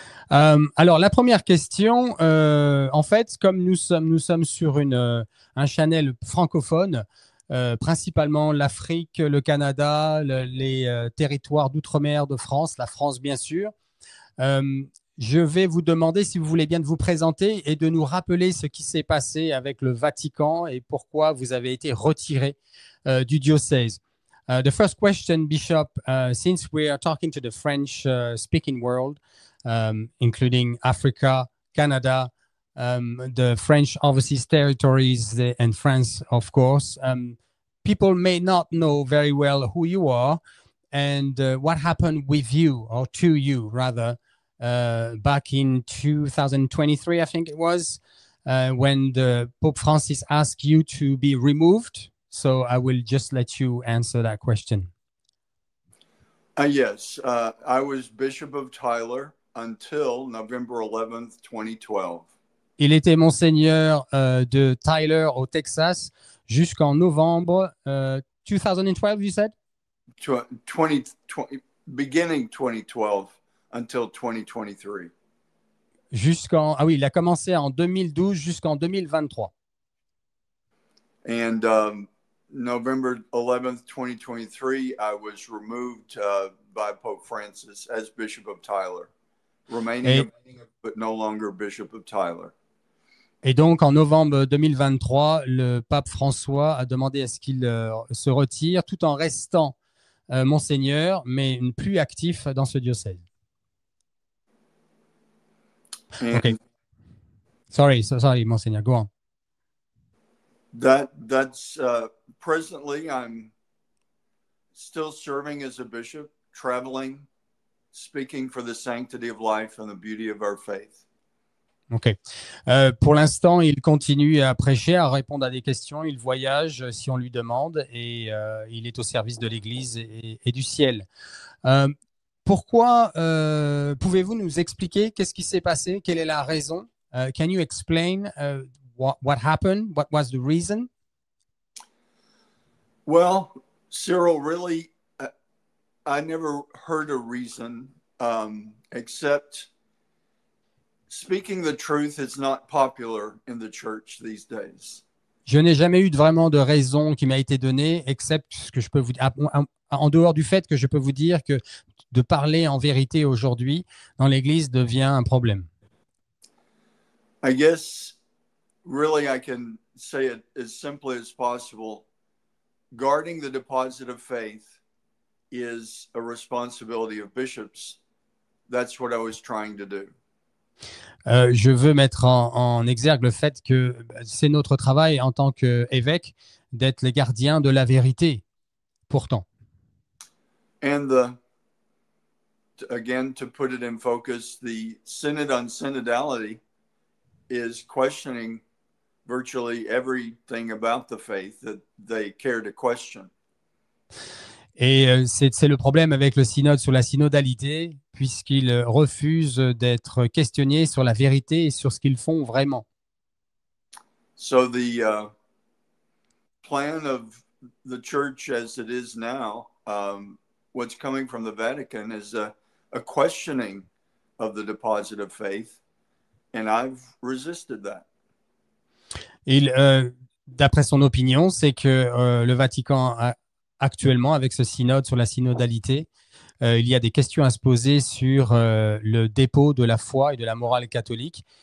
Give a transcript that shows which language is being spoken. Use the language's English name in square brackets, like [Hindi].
[French] Alors, la première question, en fait, comme nous sommes sur un channel francophone, principalement l'Afrique, le Canada, les territoires d'outre-mer de France, la France bien sûr, je vais vous demander, si vous voulez bien, de vous présenter et de nous rappeler ce qui s'est passé avec le Vatican et pourquoi vous avez été retiré du diocèse. [English] The first question, Bishop, since we are talking to the French-speaking world, including Africa, Canada, the French overseas territories, and France, of course, people may not know very well who you are and what happened with you, or to you, rather, back in 2023, I think it was, when the Pope Francis asked you to be removed. So I will just let you answer that question. Yes, I was Bishop of Tyler until November 11th, 2012. [French] Il était monseigneur de Tyler au Texas jusqu'en novembre 2012, [English] you said? 2020, beginning 2012 until 2023. [French] Ah oui, il a commencé en 2012 jusqu'en 2023. [English] And November 11th, 2023, I was removed by Pope Francis as Bishop of Tyler, remaining but no longer Bishop of Tyler. [French] Et donc, en novembre 2023, le pape François a demandé à ce qu'il se retire tout en restant monseigneur, mais plus actif dans ce diocèse. [English] Okay. Sorry, Monseigneur, go on. That's presently I'm still serving as a bishop, traveling, speaking for the sanctity of life and the beauty of our faith. Ok. [French] Pour l'instant, il continue à prêcher, à répondre à des questions. Il voyage si on lui demande et il est au service de l'Église et du ciel. Pourquoi pouvez-vous nous expliquer qu'est-ce qui s'est passé? Quelle est la raison? [English] Can you explain what happened? What was the reason? Well, Cyril, really, I never heard a reason except speaking the truth is not popular in the church these days. [French] Je n'ai jamais eu vraiment de raison qui m'a été donnée, [English] except [French] ce que je peux vous dire, en dehors du fait que je peux vous dire que de parler en vérité aujourd'hui dans l'Église devient un problème. [English] I guess, really, I can say it as simply as possible. Guarding the deposit of faith is a responsibility of bishops. That's what I was trying to do. [French] Je veux mettre en exergue le fait que c'est notre travail en tant qu'évêque d'être les gardiens de la vérité, pourtant. [English] And again, to put it in focus, the Synod on Synodality is questioning virtually everything about the faith that they care to question. [French] Et c'est le problème avec le synode sur la synodalité, puisqu'il refuse d'être questionné sur la vérité et sur ce qu'ils font vraiment. [English] So the plan of the church as it is now, what's coming from the Vatican is a questioning of the deposit of faith, and I've resisted that. [French] D'après son opinion, c'est que le Vatican, actuellement, avec ce synode sur la synodalité, il y a des questions à se poser sur le dépôt de la foi et de la morale catholique.